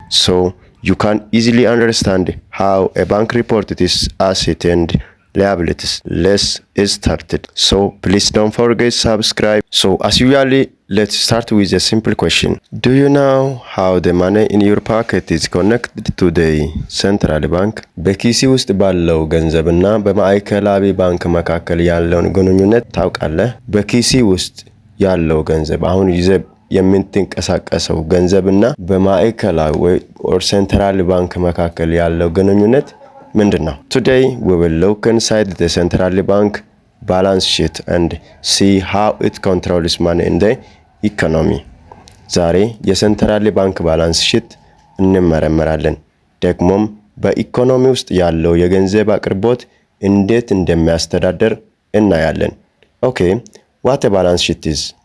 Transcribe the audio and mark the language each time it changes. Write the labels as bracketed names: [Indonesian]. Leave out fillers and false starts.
[English] So, you can easily understand how a bank reported its asset and liabilities. Let's start it. So please don't forget subscribe. So as usually, let's start with a simple question. Do you know how the money in your pocket is connected to the central bank? [Amharic] በኪሲ ውስጥ ባለው ገንዘብና በማዕከላዊ ባንክ መካከል ያለውን ግንኙነት ታውቃለህ? በኪሲ ውስጥ ያለው ገንዘብ አሁን ይዘህ የምትንቀሳቀሰው ገንዘብና በማዕከላዊ [English] or central bank [Amharic] መካከል ያለው ግንኙነት ምንድነው? [English] Today we will look inside the central bank balance sheet and see how it controls money in the economy. [Amharic] ዛሬ የሴንትራል ባንክ ባላንስ ሺት እንመረምራለን። ደግሞም በኢኮኖሚ ውስጥ ያለው የገንዘብ አቅርቦት እንዴት እንደሚያስተዳድር እናያለን። [English] Okay, what a balance sheet is?